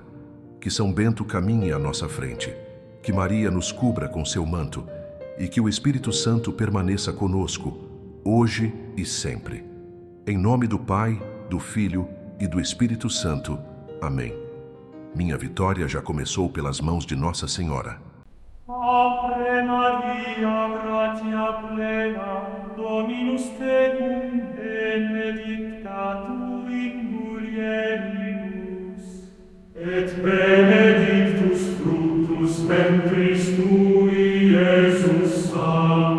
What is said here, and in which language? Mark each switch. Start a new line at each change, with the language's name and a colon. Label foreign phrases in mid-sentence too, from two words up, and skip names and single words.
Portuguese: Que São Bento caminhe à nossa frente. Que Maria nos cubra com seu manto e que o Espírito Santo permaneça conosco, hoje e sempre. Em nome do Pai, do Filho e do Espírito Santo. Amém. Minha vitória já começou pelas mãos de Nossa Senhora.
Latin: Ave Maria, gratia plena, Dominus tecum, benedicta tu in mulieribus, et benedictus fructus ventris tui, Iesus, Sanctus.